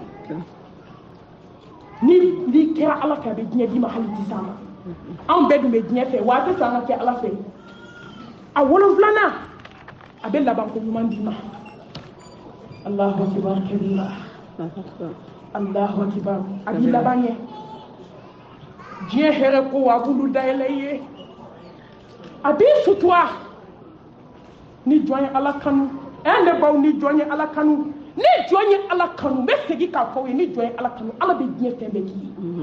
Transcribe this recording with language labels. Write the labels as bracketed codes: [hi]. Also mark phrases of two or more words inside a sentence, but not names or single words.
[bm] ni kɛra ala fɛ a bɛ diɲɛ d'i ma hali ti s'an ma anw bɛɛ dun bɛ diɲɛ fɛ wa a tɛ sɔn an ka kɛ ala fɛ a 7 a bɛ laban ko ɲuman d'i ma [ar] الله أكبر كبيرا الله أكبر [bm] a b'i laban ye diɲɛ hɛrɛ ko a b'olu dayɛlɛ i ye a b'i sutura ni jɔn ye ala kanu ne baw ni jɔn ye ala kanu ni jɔn ye ala kanu n bɛ segin k'a fɔ aw ye ni jɔn ye ala kanu ala bɛ diɲɛ fɛn bɛɛ k'i